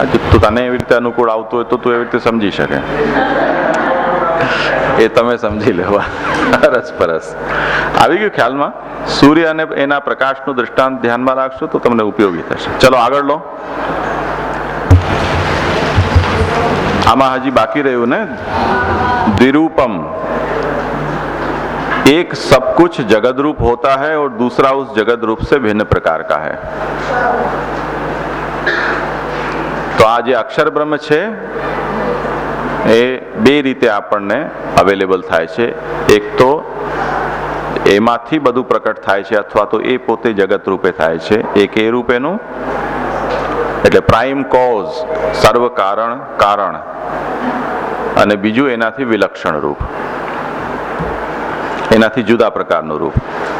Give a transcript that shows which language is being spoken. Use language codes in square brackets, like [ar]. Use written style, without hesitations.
[gu] તો તને એવી રીતે અનુકૂળ આવતું હોય તો તું એવી રીતે સમજી શકે, એ તમે સમજી લેવા. અરસપરસ આવી ગયું ખ્યાલમાં. સૂર્ય અને એના પ્રકાશનું દૃષ્ટાંત ધ્યાનમાં રાખશો તો તમને ઉપયોગી થશે. ચલો આગળ લો. આમાં હજી બાકી રહ્યું ને द्विरूपम. [hi] एक सब कुछ जगत रूप होता है और दूसरा उस जगत रूप से भिन्न प्रकार का है. [gu] તો આ જે અક્ષર બ્રહ્મ છે એ બે રીતે આપણને અવેલેબલ થાય છે. એક તો એમાંથી બધું પ્રકટ થાય છે, અથવા તો એ પોતે જગત રૂપે થાય છે. એક એ રૂપેનું એટલે પ્રાઇમ કોઝ, સર્વ કારણ કારણ, અને બીજું એનાથી વિલક્ષણ રૂપ, એનાથી જુદા પ્રકારનું રૂપ.